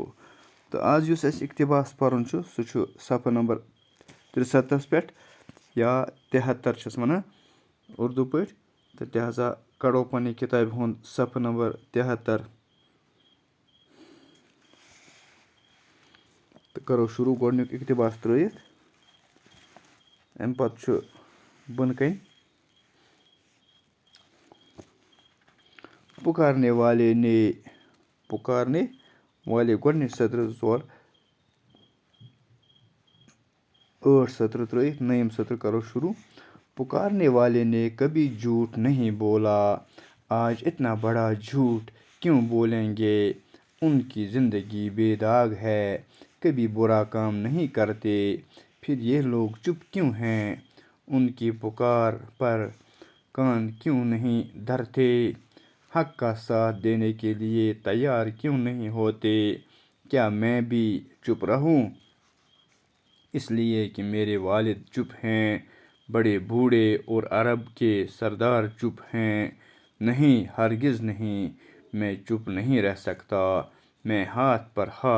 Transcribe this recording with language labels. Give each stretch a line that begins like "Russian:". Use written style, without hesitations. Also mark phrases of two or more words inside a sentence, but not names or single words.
Kashmiri: تہٕ آز یُس اَسہِ اقتباس پَرُن چھُ سُہ چھُ صفحہ نمبر 63 پٮ۪ٹھ یا 73 چھِس وَنان اُردو پٲٹھۍ. تہٕ لہٰذا کَڑو پنٛنہِ کِتابہِ ہُنٛد صفحہ نمبر 73 تہٕ کَرو شروٗع گۄڈنیُک اقتباس ترٛٲیِتھ. اَمہِ پَتہٕ چھُ بۄنہٕ کَنۍ
Urdu: پُکارنے والے
Kashmiri: گۄڈنِچ سطرٕ 2 ژور 8 سطرٕ ترٛٲیِتھ نٔیِم سطرٕ کَرو شروٗع.
Urdu: پُکارنے والے نے کبھی جھوٹ نہیں بولا آج اتنا بڑا جھوٹ کیوں بولیں گے ان کی زندگی بے داغ ہے کبھی برا کام نہیں کرتے پھر یہ لوگ چپ کیوں ہیں ان کی پکار پر کان کیوں نہیں دھرتے حق کا ساتھ دینے کے لیے تیار کیوں نہیں ہوتے کیا میں بھی چپ رہوں اس لیے کہ میرے والد چپ ہیں بڑے بوڑھے اور عرب کے سردار چپ ہیں نہیں ہرگز نہیں میں چپ نہیں رہ سکتا میں ہاتھ پر